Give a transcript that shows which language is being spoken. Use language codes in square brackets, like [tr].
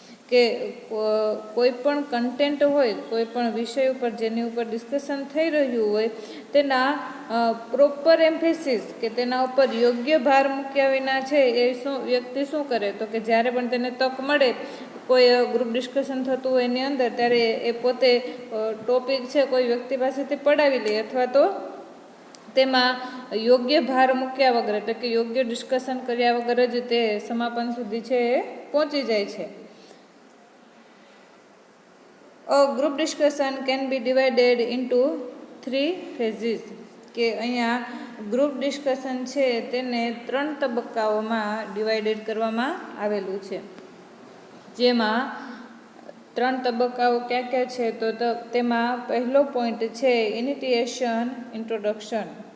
[gu] કે કોઈ પણ કન્ટેન્ટ હોય, કોઈ પણ વિષય ઉપર જેની ઉપર ડિસ્કશન થઈ રહ્યું હોય તેના પ્રોપર એમ્ફેસિસ કે તેના ઉપર યોગ્ય ભાર મૂક્યા વિના છે એ વ્યક્તિ શું કરે તો કે જ્યારે પણ તેને તક મળે કોઈ ગ્રુપ ડિસ્કશન થતું હોય એની અંદર ત્યારે એ પોતે ટોપિક છે કોઈ વ્યક્તિ પાસેથી પડાવી લે અથવા તો તેમાં યોગ્ય ભાર મૂક્યા વગર એટલે કે યોગ્ય ડિસ્કશન કર્યા વગર જ તે સમાપન સુધી છે એ પહોંચી જાય છે. [en] A group discussion can be divided into 3 phases. [gu] કે અહીંયા ગ્રુપ ડિસ્કશન છે તેને 3 તબક્કાઓમાં ડિવાઇડેડ કરવામાં આવેલું છે. જેમાં 3 તબક્કાઓ ક્યાં ક્યાં છે તો તેમાં પહેલો પોઈન્ટ છે ઇનિટિએશન, ઇન્ટ્રોડક્શન.